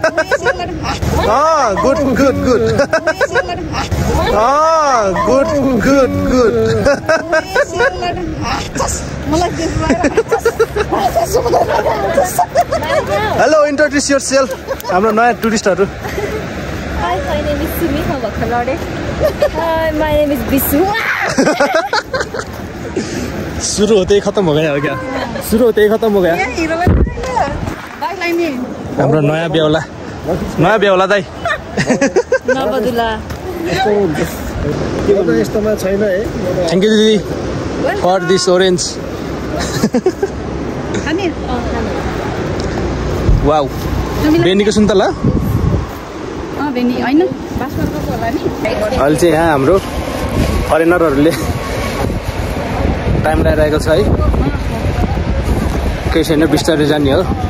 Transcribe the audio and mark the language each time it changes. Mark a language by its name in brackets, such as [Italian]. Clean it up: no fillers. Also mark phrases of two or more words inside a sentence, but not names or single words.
[English] good good good good good good hello introduce your self [Nepali] हाम्रो नयाँ टुरिस्टहरू [English] Hi, my name is Simi from Bakalore. Hi, my name is Bisu. [Hindi] सुरु होते ही खत्म हो गया हो क्या सुरु होते ही खत्म हो गया [Nepali] हाम्रो नयाँ बेहुला दाइ नबदुला यस्तोमा छैन है [English] thank you [Nepali] दिदी [English] for this orange wow [Nepali] बेनीको सुन्तला अहिले चाहिँ यहाँ हाम्रो फरेनरहरूले टाइम लगाइरहेको छ है केही छैन बिस्तारै जाने हो